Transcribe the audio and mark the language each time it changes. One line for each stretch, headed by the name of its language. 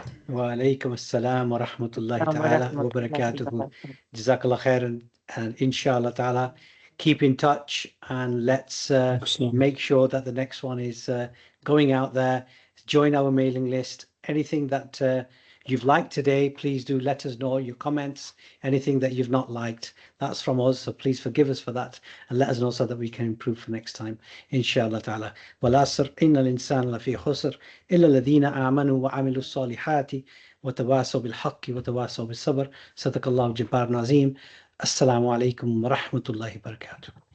Arabic: وعليكم السلام ورحمة الله تعالى وبركاته.
English: Jazakallah khair, and inshallah ta'ala, keep in touch, and let's make sure that the next one is going out there. Join our mailing list. Anything that you've liked today, please do let us know your comments. Anything that you've not liked, that's from us, so please forgive us for that and let us know so that we can improve for next time, inshallah ta'ala.
Arabic: والعصر إن الإنسان لفي خسر إلا الذين آمنوا وعملوا الصالحات وتواصوا بالحق وتواصوا بالصبر. صدق الله جبار نظيم. السلام عليكم ورحمة الله وبركاته.